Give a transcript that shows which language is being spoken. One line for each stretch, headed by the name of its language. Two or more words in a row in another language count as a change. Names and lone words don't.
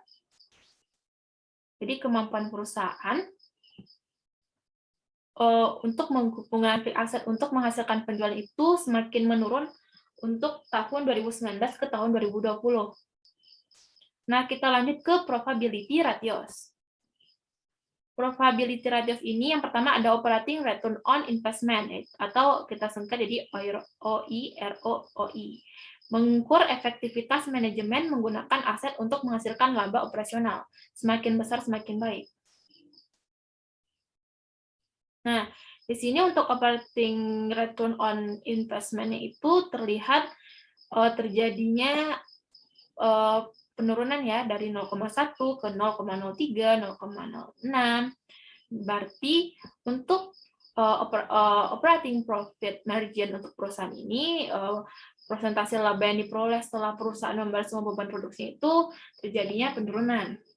Indonesian: Jadi kemampuan perusahaan untuk menggunakan
English: fixed asset
Indonesian: untuk menghasilkan penjualan itu semakin menurun untuk tahun 2019 ke tahun 2020. Nah, kita lanjut ke
English: probability ratios. Probability ratios
Indonesian: ini yang pertama ada
English: operating return on investment,
Indonesian: atau kita singkat jadi OIROI. Mengukur efektivitas manajemen menggunakan aset untuk menghasilkan laba operasional. Semakin besar semakin baik. Nah, di sini untuk
English: operating return on investment-nya
Indonesian: itu terlihat terjadinya penurunan ya dari 0,1 ke 0,03, 0,06. Berarti untuk
English: operating profit margin
Indonesian: untuk perusahaan ini, persentase laba yang diperoleh setelah perusahaan membayar semua beban produksi itu terjadinya penurunan.